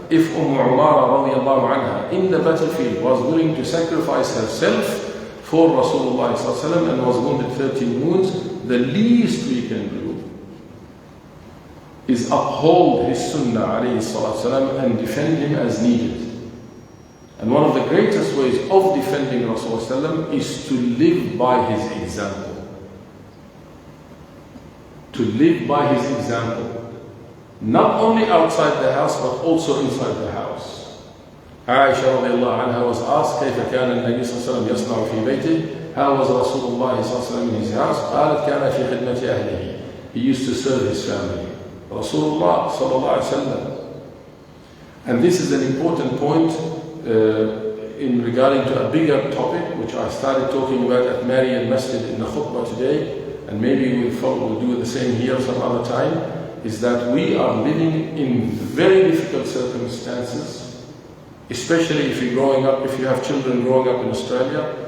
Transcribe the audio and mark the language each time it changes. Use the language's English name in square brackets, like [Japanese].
[English] If Umara radiallahu anha in the battlefield was willing to sacrifice herself for Rasulullah sallallahu and was wounded 13 wounds, the least we can do is uphold his sunnah alayhi salatu and defend him as needed. And one of the greatest ways of defending Rasulullah is to live by his example. To live by his example. Not only outside the house, but also inside the house. Aisha radiallahu anha was asked, [Arabic] كيف كان النبي صلى الله عليه وسلم يصنع في بيته? [English] How was Rasulullah صلى الله عليه وسلم in his house? [Arabic] قالت كان في خدمة أهله. [English] He used to serve his family. Rasulullah صلى الله عليه وسلم. And this is an important point in regarding to a bigger topic, which I started talking about at Marian Masjid in the khutbah today, and maybe we'll do the same here some other time. Is that we are living in very difficult circumstances, especially if you have children growing up in Australia.